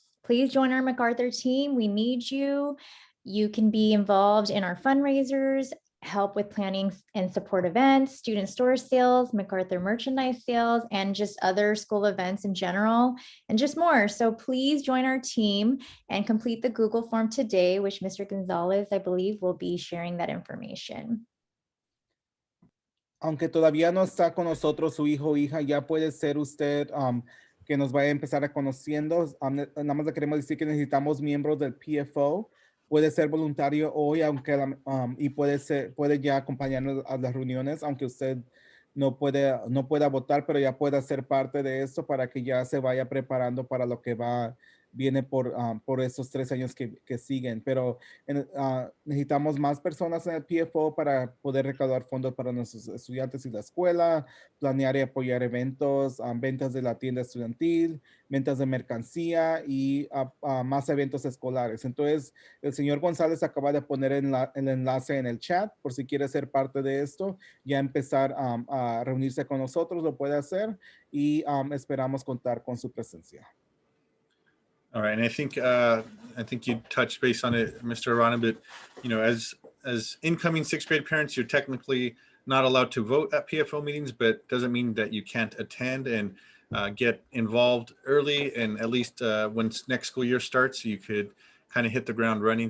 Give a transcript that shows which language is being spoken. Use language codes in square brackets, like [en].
[en] Please join our MacArthur team. We need you. You can be involved in our fundraisers, help with planning and support events, student store sales, MacArthur merchandise sales, and just other school events in general, and just more. So please join our team and complete the Google form today, which Mr. Gonzalez, I believe, will be sharing that information. [es] Aunque todavía no está con nosotros su hijo o hija, ya puede ser usted que nos vaya a empezar a conociendo. Nada más le queremos decir que necesitamos miembros del PFO. Puede ser voluntario hoy, aunque y puede ya acompañarnos a las reuniones, aunque usted no pueda votar, pero ya pueda ser parte de esto para que ya se vaya preparando para lo que viene por estos 3 años que siguen. Pero necesitamos más personas en el PFO para poder recaudar fondos para nuestros estudiantes y la escuela, planear y apoyar eventos, ventas de la tienda estudiantil, ventas de mercancía y más eventos escolares. Entonces, el señor González acaba de poner el enlace en el chat por si quiere ser parte de esto, ya empezar a reunirse con nosotros, lo puede hacer y esperamos contar con su presencia. [en] All right, and I think you touched base on it, Mr. Arana, but you know, as incoming 6th grade parents, you're technically not allowed to vote at PFO meetings, but doesn't mean that you can't attend and get involved early, and at least when next school year starts, you could kind of hit the ground running.